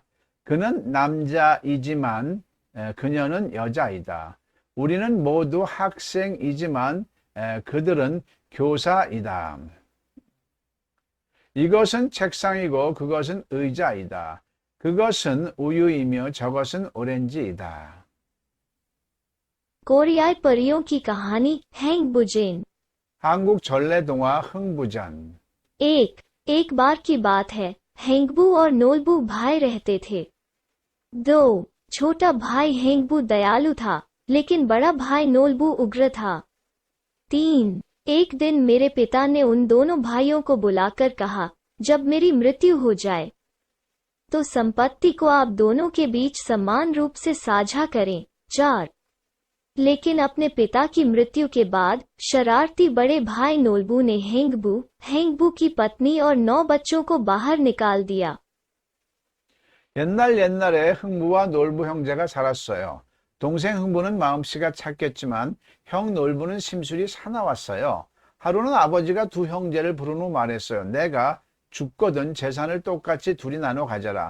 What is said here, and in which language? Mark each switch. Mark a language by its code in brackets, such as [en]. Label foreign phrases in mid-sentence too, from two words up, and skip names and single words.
[ko] 그는 남자이지만 그녀는 여자이다. 우리는 모두 학생이지만 그들은 교사이다. 이것은 책상이고 그것은 의자이다. 그것은 우유이며 저것은 오렌지이다. [hi] कोरियाई परियों की कहानी हैंग बुजेन। [ko] 한국 전래동화 흥부전. [hi] एक बार की बात है, हेंगबू और नोलबू भाई रहते थे। 2 छोटा भाई हेंगबू दयालु था लेकिन बड़ा भाई नोलबू उग्र था। 3 एक दिन मेरे पिता ने उन दोनों भाइयों को बुलाकर कहा, जब मेरी मृत्यु हो जाए तो संपत्ति को आप दोनों के बीच समान रूप से साझा करें। 4 लेकिन अपने पिता की मृत्यु के बाद शरारती बड़े भाई नोलबू ने हेंगबू की पत्नी और 9 बच्चों को बाहर निकाल दिया। [ko] 옛날에 흥부와 놀부 형제가 살았어요. 동생 흥부는 마음씨가 착했지만 형 놀부는 심술이 사나웠어요. 하루는 아버지가 두 형제를 부른 후 말했어요. 내가 죽거든 재산을 똑같이 둘이 나눠 가져라.